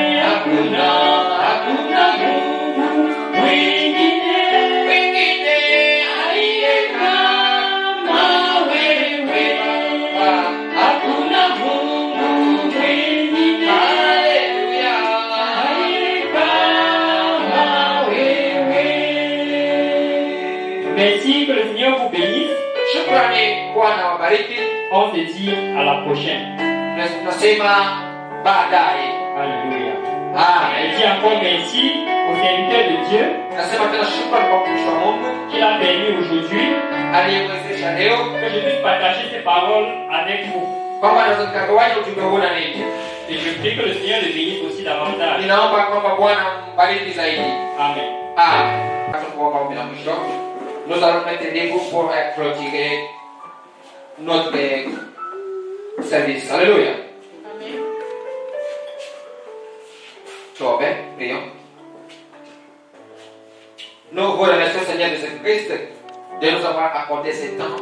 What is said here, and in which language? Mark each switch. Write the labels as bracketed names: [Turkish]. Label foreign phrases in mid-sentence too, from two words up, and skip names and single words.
[Swahili] Hakuna Mungu mwingine aliye kama wewe. Hakuna Mungu mwingine aliye kama wewe. [French] Merci, que le Seigneur vous bénisse. [Swahili] Shukrani, Bwana wabariki. [French] On se dit à la prochaine. [Swahili] Tunasema baadaye. [French] Alléluia. [Swahili] Amen. [French] Et dis encore merci au serviteur de Dieu [Swahili] Nasema tena shukrani kwa mtumishi wa Mungu [French] qui l'a permis aujourd'hui [Swahili] aliyemwezesha leo [French] que je puisse partager ces paroles avec vous. [Swahili] kwamba naweza nikagawaje ujumbe huu na ninyi. [French] Et je prie que le Seigneur le bénisse aussi davantage. [Swahili] Ninaomba kwamba Bwana mbariki zaidi. [French] Amen. [Swahili] Amen. Tunaomba ombi la mwisho. [French] Nous allons mettre des groupes pour clôturer notre service. Alléluia. [Swahili] Amen. Tuombe, prions. [French] Nous vous remercions, Seigneur Jésus-Christ, de nous avoir accordé ce temps.